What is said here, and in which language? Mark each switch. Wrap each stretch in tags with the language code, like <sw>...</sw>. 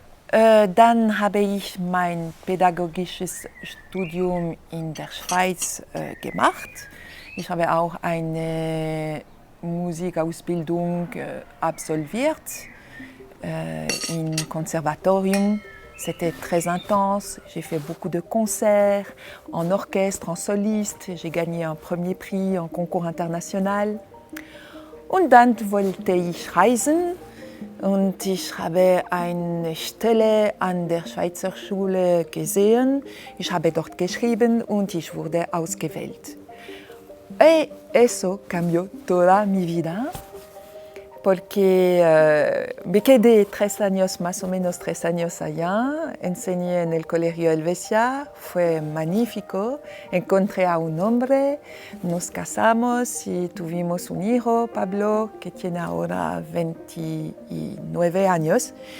<de>Dann habe ich mein pädagogisches Studium in der Schweiz gemacht. Ich habe auch eine Musikausbildung absolviert im Konservatorium.</de> <fr>C'était très intense, j'ai fait beaucoup de concerts en orchestre, en soliste. J'ai gagné un premier prix en concours international.</fr> <de>Und dann wollte ich reisen. Und ich habe eine Stelle an der Schweizer Schule gesehen. Ich habe dort geschrieben und ich wurde ausgewählt.</de> <es>Y eso cambió toda mi vida, porque me quedé 3 años, más o menos 3 años allá. Enseñé en el Colegio Helvecia, fue magnífico. Encontré a un hombre, nos casamos y tuvimos un hijo, Pablo, que tiene ahora 29 años.</es>